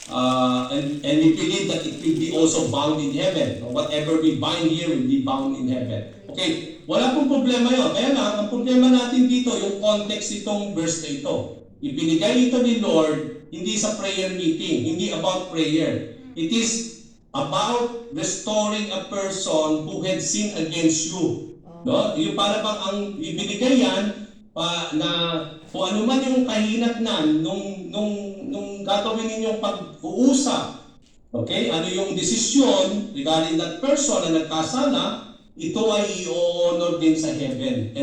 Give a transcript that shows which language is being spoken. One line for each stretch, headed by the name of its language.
English: and we believe that it will be also bound in heaven. Whatever we bind here will be bound in heaven. Okay,
Filipino: wala pong problema yun. Kaya lang, ang problema natin dito, yung context itong verse na ito. Ibinigay ito ni Lord, hindi sa prayer meeting, hindi about prayer.
English: It is about restoring a person who had sinned against you.
Filipino: No? Yung para bang ang ibinigay yan, na kung ano man yung kahinatnan nung gagawin ninyong pag-uusap, okay, ano yung desisyon
English: regarding that person
Filipino: na nagkasala, ito ay i-honor din sa heaven.